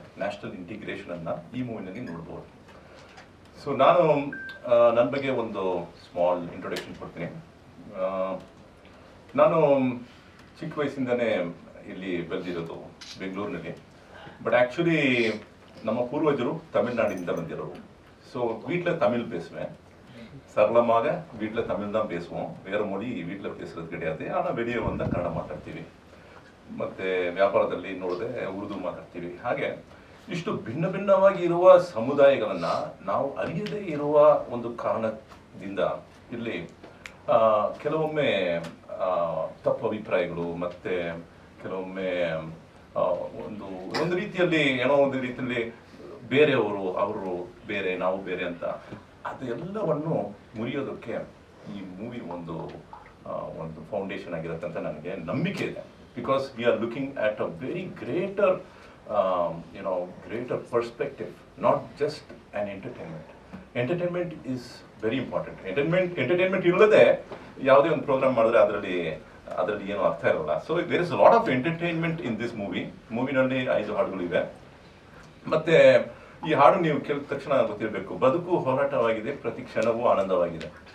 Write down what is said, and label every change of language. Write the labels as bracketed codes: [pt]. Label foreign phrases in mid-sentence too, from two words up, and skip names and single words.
[kn] ನ್ಯಾಷನಲ್ ಇಂಟಿಗ್ರೇಷನನ್ನು ಈ ಮೂವಿನಲ್ಲಿ ನೋಡ್ಬೋದು. ಸೊ ನಾನು ನನ್ನ ಬಗ್ಗೆ ಒಂದು [en] small introduction [kn] ಕೊಡ್ತೀನಿ. ನಾನು ಚಿಕ್ಕ ವಯಸ್ಸಿಂದನೇ ಇಲ್ಲಿ ಬೆಳೆದಿರೋದು ಬೆಂಗಳೂರಿನಲ್ಲಿ. [en] but actually [ta] நம்ம பூர்வஜரு தமிழ்நாடு வந்திரோம். ஸோ வீட்டில் தமிழ் பேசுவேன். சரளமாக வீட்டில் தமிழ் தான் பேசுவோம். வேறு மொழி வீட்டில் பேசுகிறது கிடையாது. ஆனால் வெளியே வந்தால் [kn] ಕನ್ನಡ ಮಾತಾಡ್ತೀವಿ. ಮತ್ತು ವ್ಯಾಪಾರದಲ್ಲಿ ನೋಡಿದ್ರೆ ಉರ್ದು ಮಾತಾಡ್ತೀವಿ. ಹಾಗೆ ಇಷ್ಟು ಭಿನ್ನ ಭಿನ್ನವಾಗಿ ಇರುವ ಸಮುದಾಯಗಳನ್ನು ನಾವು ಅರಿಯದೇ ಇರುವ ಒಂದು ಕಾರಣದಿಂದ ಇಲ್ಲಿ ಕೆಲವೊಮ್ಮೆ ತಪ್ಪು ಅಭಿಪ್ರಾಯಗಳು ಮತ್ತು ಕೆಲವೊಮ್ಮೆ ಒಂದು ರೀತಿಯಲ್ಲಿ ಒಂದು ರೀತಿಯಲ್ಲಿ ಬೇರೆಯವರು, ಅವರು ಬೇರೆ, ನಾವು ಬೇರೆ ಅಂತ ಅದೆಲ್ಲವನ್ನು ಮುರಿಯೋದಕ್ಕೆ ಈ ಮೂವಿ ಒಂದು ಫೌಂಡೇಶನ್ ಆಗಿರುತ್ತೆ ಅಂತ ನನಗೆ ನಂಬಿಕೆ ಇದೆ. [en] because we are looking at a very greater perspective, not just an entertainment. entertainment is very important. [kn] ಎಂಟರ್ಟೈನ್ಮೆಂಟ್ ಇಲ್ಲದೆ ಯಾವುದೇ ಒಂದು ಪ್ರೋಗ್ರಾಮ್ ಮಾಡಿದ್ರೆ ಅದರಲ್ಲಿ ಏನು ಅರ್ಥ ಇರೋಲ್ಲ. [en] so there is lot of entertainment in this [kn] ಮೂವಿನಲ್ಲಿ 5 ಹಾಡುಗಳಿವೆ. ಮತ್ತೆ ಈ ಹಾಡು ನೀವು ಕೇಳಿದ ತಕ್ಷಣ ಗೊತ್ತಿರಬೇಕು, ಬದುಕು ಹೋರಾಟವಾಗಿದೆ, ಪ್ರತಿ ಕ್ಷಣವೂ ಆನಂದವಾಗಿದೆ.